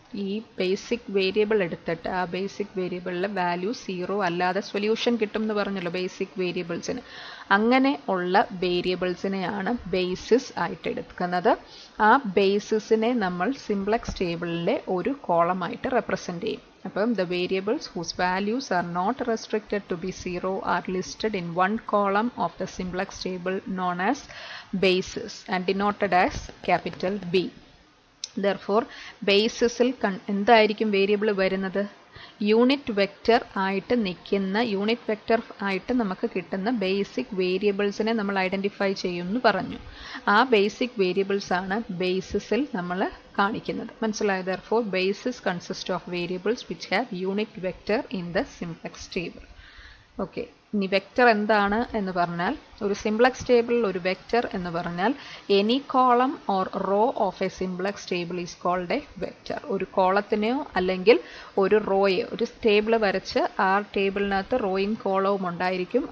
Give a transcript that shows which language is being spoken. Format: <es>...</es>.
<ml>ഈ basic variable എടുത്തിട്ട് ആ ബേസിക് വേരിയബിളിലെ വാല്യൂ 0 അല്ലാതെ സൊല്യൂഷൻ കിട്ടും എന്ന് പറഞ്ഞല്ലോ ബേസിക് വേരിയബിൾസിന്. അങ്ങനെ ഉള്ള വേരിയബിൾസിനെയാണ് ബേസിസ് ആയിട്ട് എടുക്കുന്നത്. ആ ബേസിസിനെ നമ്മൾ സിംപ്ലക്സ് ടേബിളിലെ ഒരു കോളമായിട്ട് റെപ്രസെൻ്റ് ചെയ്യും.</ml> <en>അപ്പം the variables whose values are not restricted to be 0 are listed in one column of the simplex table known as basis and denoted as capital B.</en> <ml>Therefore basisൽ എന്തായിരിക്കും വേരിയബിൾ വരുന്നത്? Unit vector ആയിട്ട് നിൽക്കുന്ന unit vector ആയിട്ട് നമുക്ക് കിട്ടുന്ന basic വേരിയബിൾസിനെ നമ്മൾ identify ചെയ്യുമെന്ന് പറഞ്ഞു. ആ ബേസിക് വേരിയബിൾസ് ആണ് ബേസിസിൽ നമ്മൾ കാണിക്കുന്നത്. മനസ്സിലായത്?</ml> <en>Therefore basis consists of variables which have unit vector in the simplex table.</en> <ml>Okay. ഇനി വെക്റ്റർ എന്താണ് എന്ന് പറഞ്ഞാൽ ഒരു സിംപ്ലക്സ് ടേബിളിൽ ഒരു വെക്റ്റർ എന്ന് പറഞ്ഞാൽ</ml> <en>Any column or row of a simplex table is called a vector.</en> <ml>ഒരു കോളത്തിനെയോ അല്ലെങ്കിൽ ഒരു റോയോ ഒരു ടേബിൾ വരച്ച് ആ ടേബിളിനകത്ത് റോയും കോളവും ഉണ്ടായിരിക്കും.</ml>